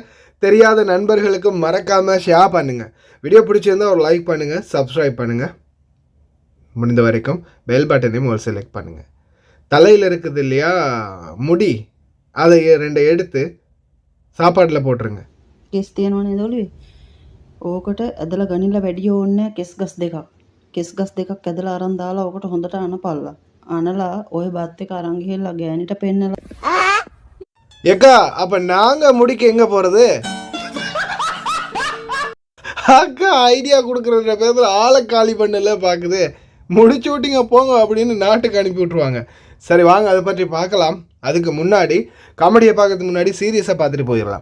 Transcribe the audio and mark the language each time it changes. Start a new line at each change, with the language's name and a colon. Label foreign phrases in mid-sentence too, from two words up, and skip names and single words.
Tamil: தெரியாத நண்பர்களுக்கும் மறக்காமல் ஷேர் பண்ணுங்கள். வீடியோ பிடிச்சிருந்தால் ஒரு லைக் பண்ணுங்கள், சப்ஸ்கிரைப் பண்ணுங்கள். முடிந்த வரைக்கும் பெல் பட்டனையும் ஒரு செலக்ட் பண்ணுங்கள். தலையில் இருக்குது இல்லையா முடி, அதை 2 எடுத்து சாப்பாட்டில் போட்டுருங்க.
Sinhala: කෙස් තියෙනවනේ දොළුවේ. ඕකට ඇදලා ගනිලා වැඩි ඕනේ කෙස් ගස් දෙකක්. කෙස් ගස් දෙකක් ඇදලා අරන් දාලා ඕකට හොඳට අනපල්ලා. අනලා ඔය බත් එක අරන් ගිහලා ගෑනිට පෙන්නලා.
Tamil: ஏக்கா அப்ப நாங்க முடிக்க எங்க போறது? அக்கா ஐடியா கொடுக்குற பேர்ல ஆளை காலி பண்ணல பாக்குது. முடிச்சு விட்டீங்க போங்க அப்படின்னு நாட்டுக்கு அனுப்பி விட்டுருவாங்க. சரி வாங்க அதை பற்றி பார்க்கலாம். அதுக்கு முன்னாடி காமெடியை பார்க்கறதுக்கு முன்னாடி சீரியஸாக பார்த்துட்டு போயிடலாம்.